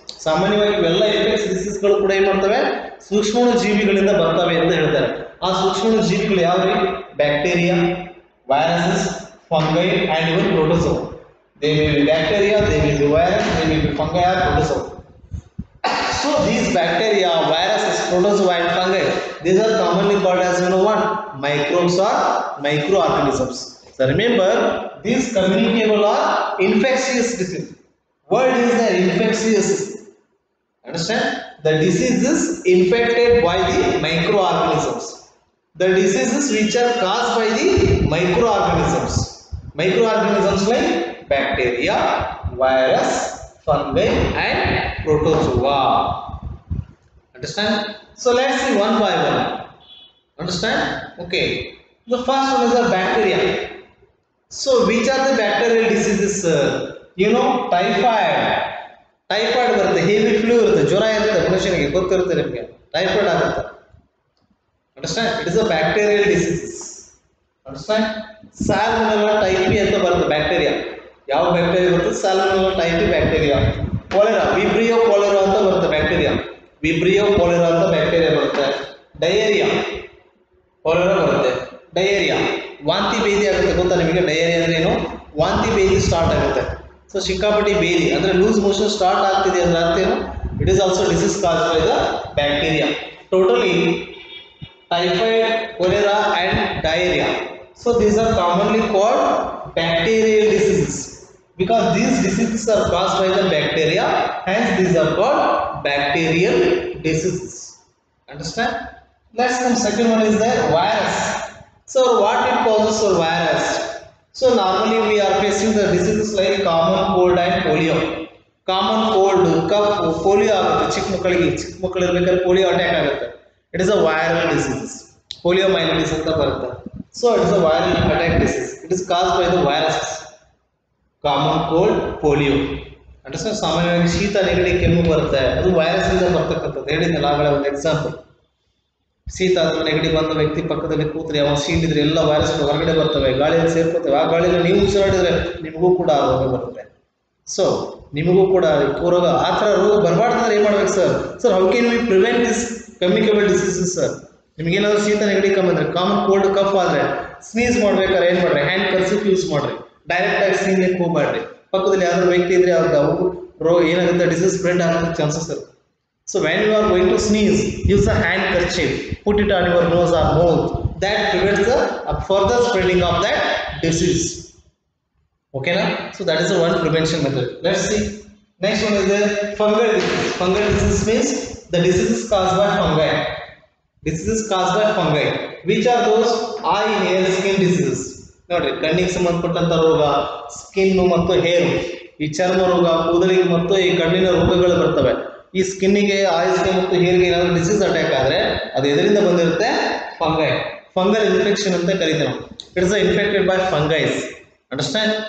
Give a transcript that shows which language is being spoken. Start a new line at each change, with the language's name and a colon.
Kannada: ಸಾಮಾನ್ಯವಾಗಿ ಇವೆಲ್ಲ ಇನ್ಫೆಕ್ಷಿಯಸ್ ಡಿಸೀಸ್ಗಳು ಕೂಡ ಏನು ಮಾಡ್ತವೆ, ಸೂಕ್ಷ್ಮಾಣು ಜೀವಿಗಳಿಂದ ಬರ್ತವೆ ಅಂತ ಹೇಳ್ತಾರೆ. ಆ ಸೂಕ್ಷ್ಮಾಣು ಜೀವಿಗಳು ಯಾವ್ರಿ? Bacteria, viruses, fungi and even protozoa.
English: They may be bacteria, they may be virus, they may be fungi or protozoa. So these bacteria, viruses, protozoa and fungi, these are commonly called as, you know what, microbes or microorganisms. So remember, these communicable or infectious disease. What is the infectious? Understand? The diseases infected by the microorganisms. The diseases which are caused by the microorganisms. Microorganisms like bacteria, virus, fungi and protozoa. Understand? So let's see one by one. Understand? Okay. The first one is the bacteria. So which are the bacterial diseases? You know, typhoid.
Kannada: Typhoid ಬರುತ್ತೆ, heavy flu ಇರುತ್ತೆ, ಜ್ವರ ಇರುತ್ತೆ, ಮನುಷ್ಯನಿಗೆ ಗೊತ್ತಿರುತ್ತೆ ನಿಮಗೆ, typhoid ಆಗುತ್ತೆ.
English: Understand? It is a bacterial disease. Understand?
Kannada: Salmonella typhi ಅಂತ ಬರುತ್ತೆ ಬ್ಯಾಕ್ಟೀರಿಯಾ. ಯಾವ ಬ್ಯಾಕ್ಟೀರಿಯಾ ಬರುತ್ತೆ? Salmonella typhi bacteria. Cholera, vibrio cholera ಅಂತ ಬರುತ್ತೆ ಬ್ಯಾಕ್ಟೀರಿಯಾ. ವಿಬ್ರಿಯೋ ಕಾಲೆರಾ ಅಂತ ಬ್ಯಾಕ್ಟೀರಿಯಾ ಬರುತ್ತೆ. ಡಯೇರಿಯಾ, ಕಾಲೆರಾ ಬರುತ್ತೆ. ಡಯೇರಿಯಾ, ವಾಂತಿ ಬೇದಿ ಆಗುತ್ತೆ. ಗೊತ್ತಾ ನಿಮಗೆ ಡಯೇರಿಯಾ ಅಂದ್ರೆ ಏನು? ವಾಂತಿ ಬೇದಿ ಸ್ಟಾರ್ಟ್ ಆಗುತ್ತೆ. ಸೊ ಸಿಕ್ಕಾಪಟ್ಟಿ ಬೇದಿ ಅಂದ್ರೆ ಲೂಸ್ ಮೋಷನ್ ಸ್ಟಾರ್ಟ್ ಆಗ್ತಿದೆ ಅಂದ್ರೆ ಅರ್ಥ ಏನು?
English: It is also disease caused by the bacteria. Totally typhoid, cholera and diarrhea. So these are commonly called bacterial diseases because these diseases are caused by the bacteria, hence these are called bacterial diseases. Understand? Let's come, second one is the virus. So what it causes for virus? So normally we are facing the diseases like common cold and polio.
Kannada: Common cold, cough, polio ಆಗುತ್ತೆ. ಚಿಕ್ಕ ಮಕ್ಕಳು ಇರಬೇಕಾದ್ರೆ polio attack ಆಗುತ್ತೆ.
English: It is a viral disease.
Kannada: Poliomyelitis ಅಂತ ಬರುತ್ತೆ.
English: So it is a viral attack disease. It is caused by the viruses. Common cold, polio. Understand?
Kannada: ಸಾಮಾನ್ಯವಾಗಿ ಶೀತ ನೆಗಡಿ ಕೆಮ್ಮು ಬರುತ್ತೆ, ಅದು ವೈರಸ್ ಇಂದ ಬರ್ತಕ್ಕಂಥದ್ದು. ಹೇಳಿದ್ನಲ್ಲ ಆಗಲೇ ಒಂದು ಎಕ್ಸಾಂಪಲ್. ಶೀತ ಅಥವಾ ನೆಗಡಿ ಬಂದ ವ್ಯಕ್ತಿ ಪಕ್ಕದಲ್ಲಿ ಕೂತ್ರೆ ಅವನು ಸೀಳಿದ್ರೆ ಎಲ್ಲ ವೈರಸ್ಗಳು ಹೊರಗಡೆ ಬರ್ತವೆ, ಗಾಳಿಯಲ್ಲಿ ಸೇರ್ಕೋತವೆ. ಆ ಗಾಳಿಯಲ್ಲಿ ನೀವು ಉಸಿರಾಡಿದ್ರೆ ನಿಮಗೂ ಕೂಡ ಆ ರೋಗ ಬರುತ್ತೆ. ಸೊ ನಿಮಗೂ ಕೂಡ ರೋಗ ಆ ಥರ ರೋಗ ಬರಬಾರ್ದಂದ್ರೆ ಏನು ಮಾಡ್ಬೇಕು sir? Sir,
English: How can we prevent this communicable diseases sir?
Kannada: ನಿಮಗೇನಾದ್ರೂ ಶೀತ ನೆಗಡಿ ಕಮ್ಮಿ ಅಂದರೆ, ಕಾಮನ್ ಕೋಲ್ಡ್ ಕಫ್ ಆದರೆ ಸ್ನೀಸ್ ಮಾಡ್ಬೇಕಾದ್ರೆ ಏನು ಮಾಡ್ರಿ? ಹ್ಯಾಂಡ್ ಕರ್ಸಿಫ್ ಯೂಸ್ ಮಾಡ್ರಿ. ಡೈರೆಕ್ಟ್ ಆಗಿ ಸ್ನೀನ್ಲಿಕ್ಕೆ ಹೋಗ್ಬೇಡ್ರಿ. ಪಕ್ಕದಲ್ಲಿ ಯಾವ್ದಾದ್ರು ವ್ಯಕ್ತಿ ಇದ್ರೆ ಅವ್ರಿಗೆ ರೋಗ ಏನಾಗುತ್ತೆ, ಡಿಸೀಸ್ ಸ್ಪ್ರೆಡ್ ಆಗೋ ಚಾನ್ಸಸ್ ಇರುತ್ತೆ.
English: So when you are going to sneeze, use a handkerchief, put it on your nose or mouth. That prevents the further spreading of that disease. Okay na? So that is the one prevention method. Let's see. Next one is the fungal disease. Fungal disease means the diseases caused by fungi. Diseases caused by fungi. Which are those? Eye, hair, skin diseases.
Kannada: ನೋಡ್ರಿ, ಕಣ್ಣಿಗೆ ಸಂಬಂಧಪಟ್ಟಂತ ರೋಗ, skin ಮತ್ತು hair, ಈ ಚರ್ಮ ರೋಗ, ಕೂದಲಿಗೆ ಮತ್ತು ಈ ಕಣ್ಣಿನ ರೋಗಗಳು ಬರ್ತವೆ. ಈ ಸ್ಕಿನ್ನಿಗೆ, ಆಯ್ಸ್ಗೆ ಮತ್ತು ಹೇರ್ಗೆ ಏನಾದರೂ ಡಿಸೀಸ್ ಅಟ್ಯಾಕ್ ಆದರೆ ಅದು ಎದರಿಂದ ಬಂದಿರುತ್ತೆ? ಫಂಗೈ. ಫಂಗಲ್ ಇನ್ಫೆಕ್ಷನ್ ಅಂತ ಕರೀತೀವಿ ನಾವು.
English: It is infected by fungi.
Kannada: Understand?